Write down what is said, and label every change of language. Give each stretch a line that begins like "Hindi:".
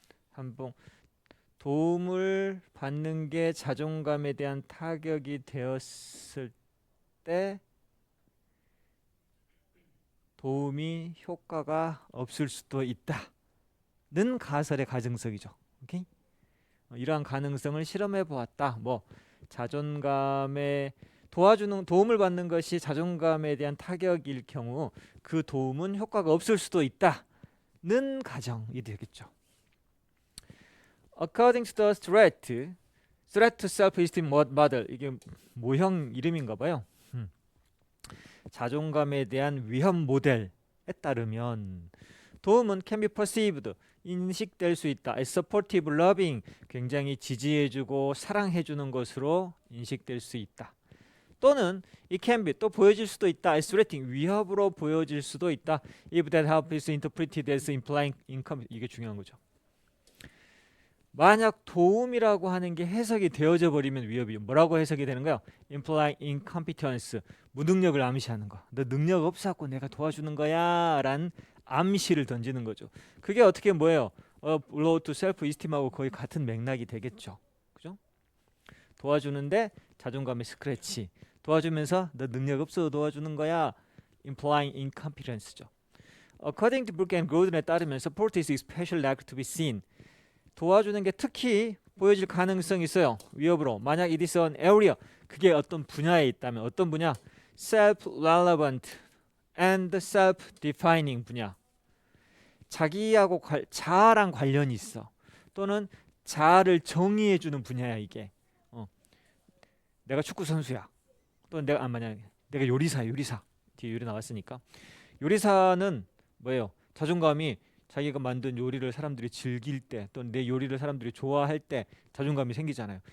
Korean: 한번 도움을 받는 게 자존감에 대한 타격이 되었을 때 도움이 효과가 없을 수도 있다는 가설의 가정석이죠. 오케이? 이러한 가능성을 실험해 보았다. 뭐 자존감에 도움을 받는 것이 자존감에 대한 타격일 경우 그 도움은 효과가 없을 수도 있다는 가정이 되겠죠.
English: According to the threat to self-esteem model,
Korean: 이게 모형 이름인가 봐요. 자존감에 대한 위험 모델에 따르면 도움은
English: can be perceived,
Korean: 인식될 수 있다.
English: as supportive, loving,
Korean: 굉장히 지지해주고 사랑해주는 것으로 인식될 수 있다. 또는
English: it can be,
Korean: 또 보여질 수도 있다.
English: as threatening,
Korean: 위협으로 보여질 수도 있다.
English: if that help is interpreted as implying income,
Korean: 이게 중요한 거죠. 만약 도움이라고 하는 게 해석이 되어져 버리면 위협이 뭐라고 해석이 되는 거야?
English: implying incompetence,
Korean: 무능력을 암시하는 거. 너 능력 없어갖고 내가 도와주는 거야 라는 암시를 던지는 거죠. 그게 어떻게 뭐예요?
English: blow to self-esteem
Korean: 하고 거의 같은 맥락이 되겠죠. 그죠? 도와주는데 자존감의 스크래치. 도와주면서 너 능력 없어 도와주는 거야.
English: implying incompetence죠. According to Brooke and Gordon에 따르면 support is especially likely to be seen.
Korean: 도와주는 게 특히 보여질 가능성이 있어요. 위협으로. 만약
English: it is an area,
Korean: 그게 어떤 분야에 있다면 어떤 분야?
English: self-relevant and self-defining 분야.
Korean: 자기하고 자아랑 관련이 있어. 또는 자아를 정의해주는 분야야 이게. 내가 축구 선수야. 또는 만약에 내가 요리사. 뒤에 요리 나왔으니까. 요리사는 뭐예요? 자존감이 자기가 만든 요리를 사람들이 즐길 때, 또 내 요리를 사람들이 좋아할 때 자존감이 생기잖아요.